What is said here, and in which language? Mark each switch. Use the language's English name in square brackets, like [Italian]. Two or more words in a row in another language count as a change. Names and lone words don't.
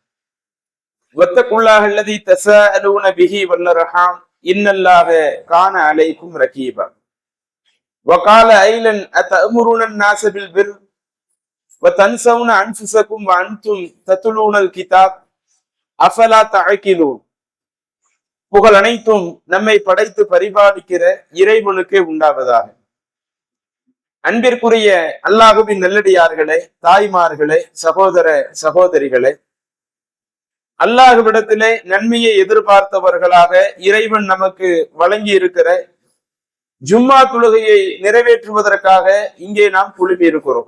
[Arabic] واتقوا الله الذي تساءلون به والأرحام إن الله كان عليكم رقيبا وقال أيضا أتأمرون الناس بالبر وتنسون أنفسكم وأنتم تتلون الكتاب أفلا تعقلون. [Tamil] புகழ் அனைத்தும் நம்மை படைத்து பரிபாலிக்கிற இறைவனுக்கே உண்டாவதாக. அன்பிற்குரிய அல்லாஹுவின் நல்லடியார்களே, தாய்மார்களே, சகோதர சகோதரிகளே, அல்லாஹுவிடத்திலே நன்மையை எதிர்பார்த்தவர்களாக இறைவன் நமக்கு வழங்கி இருக்கிற ஜும்மா தொழுகையை நிறைவேற்றுவதற்காக இங்கே நாம் குழுமி இருக்கிறோம்.